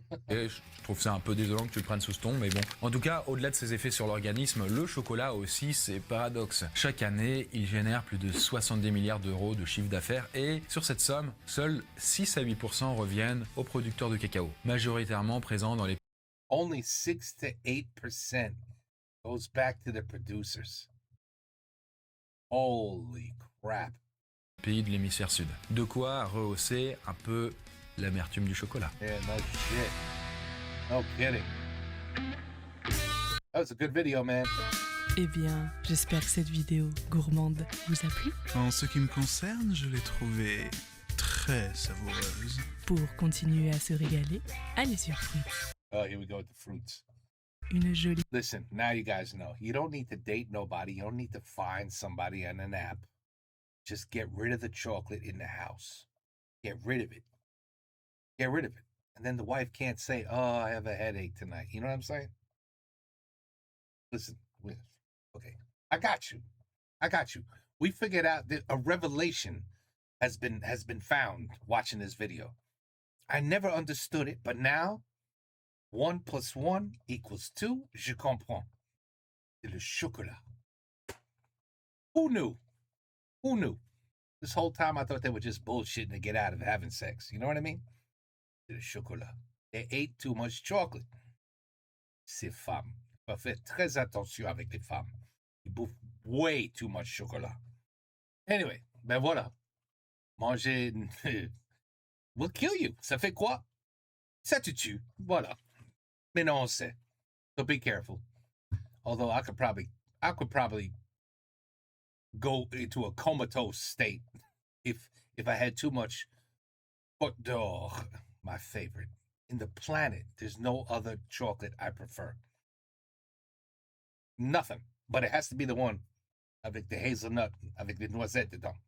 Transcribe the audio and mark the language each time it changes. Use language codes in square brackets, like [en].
[fr] Et je trouve ça un peu désolant que tu le prennes sous ce ton, mais bon. En tout cas, au-delà de ses effets sur l'organisme, le chocolat a aussi ses paradoxes. Chaque année, il génère plus de 70 milliards d'euros de chiffre d'affaires et sur cette somme, seuls 6 à 8% reviennent aux producteurs de cacao, majoritairement présents dans les [en] Only 6 to 8% goes back to the producers. Holy crap. [fr] Pays de l'hémisphère sud. De quoi rehausser un peu l'amertume du chocolat. [en] Yeah, no shit. No kidding. That was a good video, man. [fr] Eh bien, j'espère que cette vidéo gourmande vous a plu. En ce qui me concerne, je l'ai trouvée très savoureuse. Pour continuer à se régaler, allez sur Fruits. [en] Oh, here we go with the fruits. [fr] Une jolie... [en] Listen, now you guys know. You don't need to date nobody. You don't need to find somebody on an app. Just get rid of the chocolate in the house. Get rid of it. Get rid of it. And then the wife can't say, oh, I have a headache tonight. You know what I'm saying? Listen, okay. I got you. We figured out that a revelation has been found watching this video. I never understood it, but now 1 + 1 = 2, [fr] je comprends. C'est le chocolat. [en] Who knew? Who knew? This whole time I thought they were just bullshitting to get out of having sex. You know what I mean? [fr] Le chocolat. [en] They ate too much chocolate. [fr] Ces femmes. Il faut faire très attention avec les femmes. Ils bouffent [en] way too much [fr] chocolat. Anyway, ben voilà. [en] Manger will kill you. [fr] Ça fait quoi? Ça te tue. Voilà. Mais non, on sait. [en] So be careful. Although I could probably go into a comatose state if I had too much Côte d'Or, my favorite. In the planet, there's no other chocolate I prefer. Nothing. But it has to be the one avec the hazelnut, avec the noisette dedans.